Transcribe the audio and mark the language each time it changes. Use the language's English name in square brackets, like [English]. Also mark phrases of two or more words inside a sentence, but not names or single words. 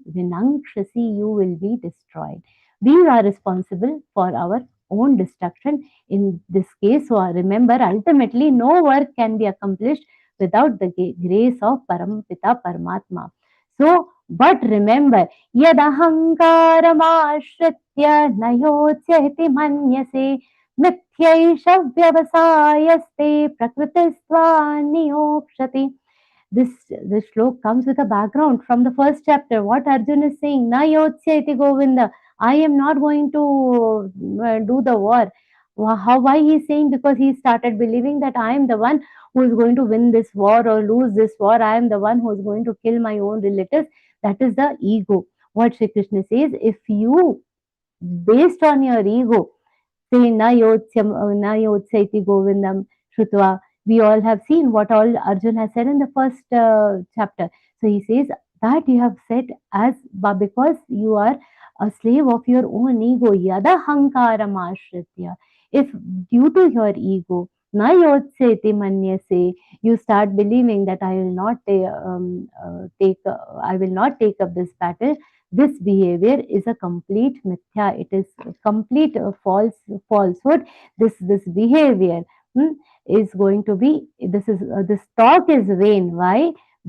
[English] Vinangshasi, you will be destroyed. We are responsible for our own destruction in this case. So remember, ultimately no work can be accomplished without the grace of Parampita Paramatma. So, but remember, [Sanskrit] yadahankaramashritya nayotya iti manyase mityaisha vyavasayaste prakritisva niyokshati. [English] This slok comes with a background from the first chapter. What Arjun is saying, [Sanskrit] na yotsya iti govinda, [English] I am not going to do the war. Why he is saying? Because he started believing that I am the one who is going to win this war or lose this war. I am the one who is going to kill my own relatives. That is the ego. What Shri Krishna says, if you, based on your ego, say [Sanskrit] na yotsya iti govindam shrutva. [English] We all have seen what all Arjun has said in the first chapter. So he says that you have said as because you are a slave of your own ego. [Sanskrit] Yada hankaram ashritya. [English] If due to your ego, [Sanskrit] na yotseti manyase, [English] you start believing that I will not I will not take up this battle. This behavior is a complete mithya. It is a complete falsehood. This behavior is going to be, this talk is vain.